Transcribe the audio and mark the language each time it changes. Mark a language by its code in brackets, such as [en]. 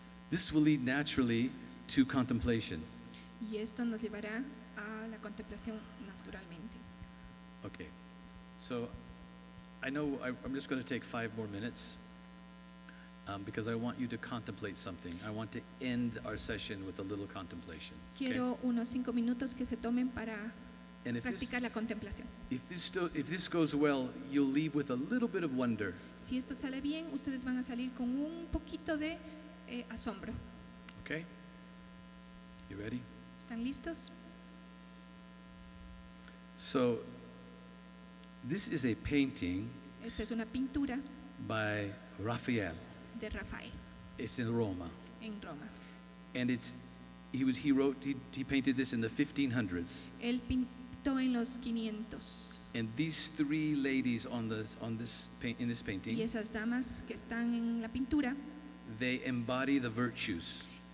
[en] This will lead naturally to contemplation. [es] y esto nos llevará a la contemplación naturalmente. [en] Okay, so I know I'm just going to take 5 more minutes because I want you to contemplate something. I want to end our session with a little contemplation. Okay? [es] Quiero unos 5 minutos que se tomen para [en] And if [es] practicar la contemplación. [en] if this goes well, you'll leave with a little bit of wonder. [es] Si esto sale bien, ustedes van a salir con un poquito de asombro. [en] Okay? You ready? [es] ¿Están listos? [en] So, this is a painting [es] Esta es una pintura [en] by Raphael. [es] de Rafael [en] It's in Roma, [es] en Roma. [en] and he painted this in the 1500s. [es] Él pintó en los 500 [en] And these 3 ladies in this [es] y [en] painting, [es] esas damas que están en la pintura [en] they embody the virtues.